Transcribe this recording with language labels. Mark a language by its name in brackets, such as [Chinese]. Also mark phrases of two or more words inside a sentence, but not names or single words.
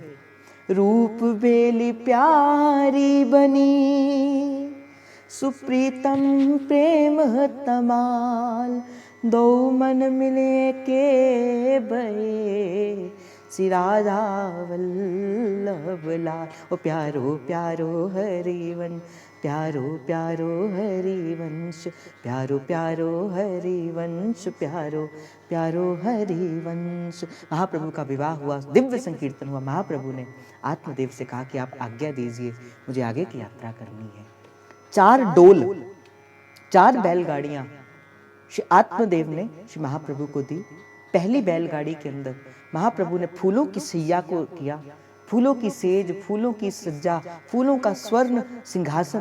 [Hindi] रूप बेली प्यारी बनी सुप्रीतम प्रेम तमाल। दो मन मिले के बहे श्री राधा वल्लभ लाल। [Braj] ओ प्यारो प्यारो हरिवन, प्यारो प्यारो हरिवंश, प्यारो प्यारो हरिवंश, प्यारो प्यारो हरिवंश। [Hindi] महाप्रभु का विवाह हुआ, दिव्य संकीर्तन हुआ। महाप्रभु ने आत्मदेव से कहा कि आप आज्ञा दीजिए, मुझे आगे की यात्रा करनी है। 4 डोल, 4 बैलगाड़ियां श्री आत्मदेव ने श्री महाप्रभु को दी। पहली बैलगाड़ी के अंदर महाप्रभु ने फूलों की सैया को किया, फूलों की सेज, फूलों की सज्जा, फूलों का स्वर्ण सिंहासन।